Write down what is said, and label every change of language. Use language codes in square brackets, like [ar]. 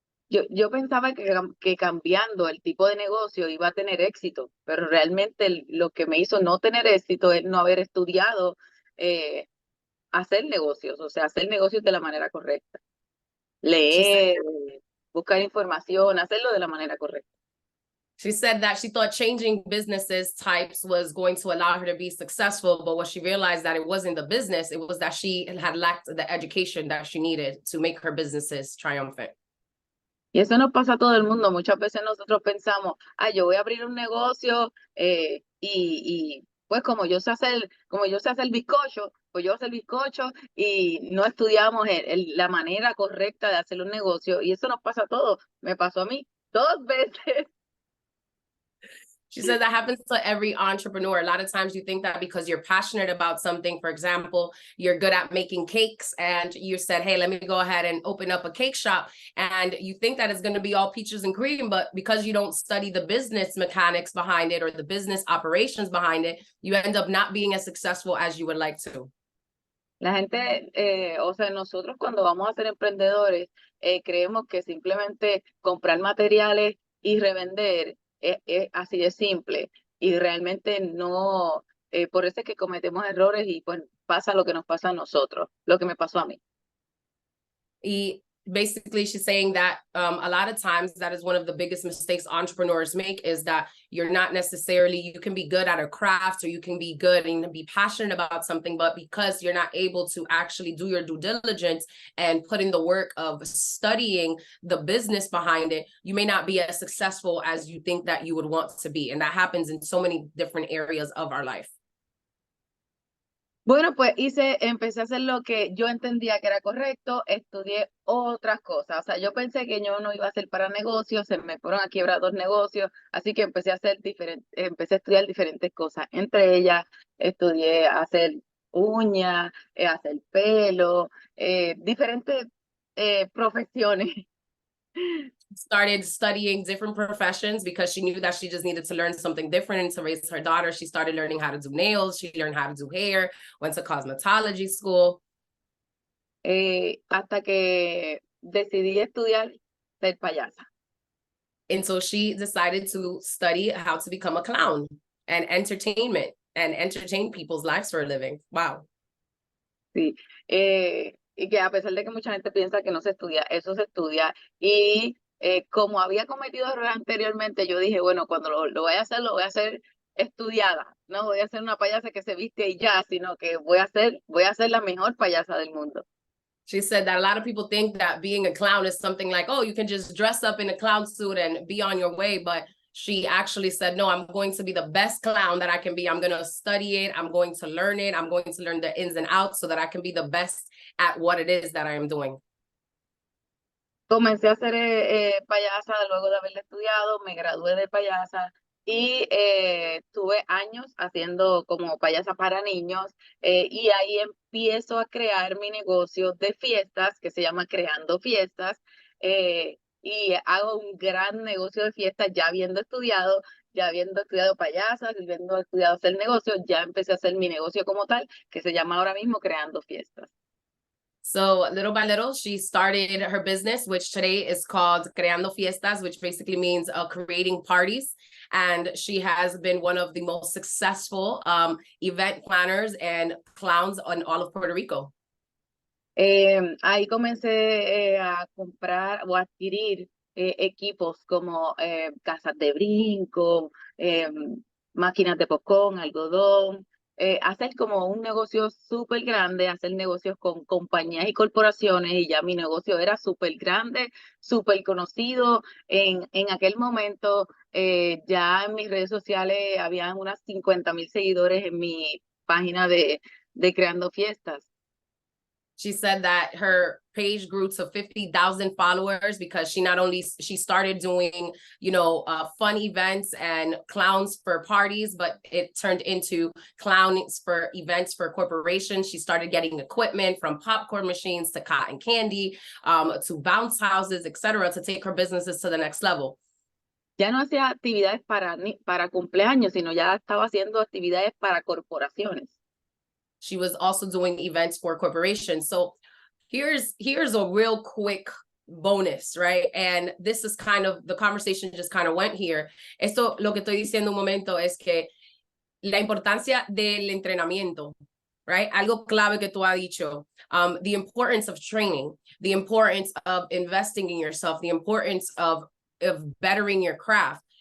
[es] Yo pensaba que cambiando el tipo de negocio iba a tener éxito, pero realmente lo que me hizo no tener éxito es no haber estudiado hacer negocios, o sea, hacer negocios de la manera correcta. Leer, buscar información, hacerlo de la manera correcta. [en] She said that she thought changing businesses types was going to allow her to be successful, but what she realized that it wasn't the business, it was that she had lacked the education that she needed to make her businesses triumphant. [es] Y eso nos pasa a todo el mundo. Muchas veces nosotros pensamos, yo voy a abrir un negocio y pues como yo sé hacer bizcocho, pues yo voy a hacer bizcocho y no estudiamos la manera correcta de hacer un negocio. Y eso nos pasa a todos. Me pasó a mí 2 veces. [en] She said that happens to every entrepreneur. A lot of times you think that because you're passionate about something, for example, you're good at making cakes and you said, hey, let me go ahead and open up a cake shop. And you think that it's going to be all peaches and cream, but because you don't study the business mechanics behind it or the business operations behind it, you end up not being as successful as you would like to. [es] La gente, o sea, nosotros cuando vamos a ser emprendedores, creemos que simplemente comprar materiales y revender es así de simple. Y realmente no, por eso es que cometemos errores y pues pasa lo que nos pasa a nosotros, lo que me pasó a mí. [en] Basically, she's saying that a lot of times that is one of the biggest mistakes entrepreneurs make, is that you're not necessarily, you can be good at a craft or you can be good and be passionate about something, but because you're not able to actually do your due diligence and put in the work of studying the business behind it, you may not be as successful as you think that you would want to be. And that happens in so many different areas of our life. [es] Bueno, pues empecé a hacer lo que yo entendía que era correcto, estudié otras cosas. O sea, yo pensé que yo no iba a hacer para negocios, se me fueron a quiebrar 2 negocios, así que empecé a estudiar diferentes cosas. Entre ellas, estudié hacer uñas, hacer pelo, diferentes profesiones. [en] Started studying different professions because she knew that she just needed to learn something different and to raise her daughter. She started learning how to do nails. She learned how to do hair, went to cosmetology school. [es] Hasta que decidí estudiar ser payasa. [en] And so she decided to study how to become a clown and entertainment and entertain people's lives for a living. Wow. [es] Sí, y que a pesar de que mucha gente piensa que no se estudia, eso se estudia. Y como había cometido errores anteriormente, yo dije, bueno, cuando lo voy a hacer, lo voy a hacer estudiada. No voy a ser una payasa que se viste y ya, sino que voy a ser la mejor payasa del mundo. [en] She said that a lot of people think that being a clown is something like, oh, you can just dress up in a clown suit and be on your way. But she actually said, no, I'm going to be the best clown that I can be. I'm going to study it. I'm going to learn it. I'm going to learn the ins and outs so that I can be the best at what it is that I am doing. [es] Comencé a ser payasa luego de haberla estudiado, me gradué de payasa y tuve años haciendo como payasa para niños, y ahí empiezo a crear mi negocio de fiestas que se llama Creando Fiestas, y hago un gran negocio de fiestas ya habiendo estudiado payasas, habiendo estudiado hacer negocios, ya empecé a hacer mi negocio como tal, que se llama ahora mismo Creando Fiestas. [en] So little by little, she started her business, which today is called Creando Fiestas, which basically means creating parties. And she has been one of the most successful event planners and clowns in all of Puerto Rico. [es] Ahí comencé a comprar o adquirir equipos como casas de brinco, máquinas de popcorn, algodón, hacer como un negocio súper grande, hacer negocios con compañías y corporaciones, y ya mi negocio era súper grande, súper conocido. En aquel momento ya en mis redes sociales habían unas 50,000 seguidores en mi página de Creando Fiestas. [en] She said that her page grew to 50,000 followers because she started doing, fun events and clowns for parties, but it turned into clowns for events for corporations. She started getting equipment from popcorn machines to cotton candy, to bounce houses, etc., to take her businesses to the next level. [es] Ya no hacía actividades para cumpleaños, sino ya estaba haciendo actividades para corporaciones. [en] She was also doing events for corporations. So here's a real quick bonus, right? And this is kind of, the conversation just kind of went here. [es] Esto, lo que estoy diciendo un momento es que la importancia del entrenamiento, [en] right? [es] Algo clave que tú has dicho, [en] the importance of training, the importance of investing in yourself, the importance of bettering your craft.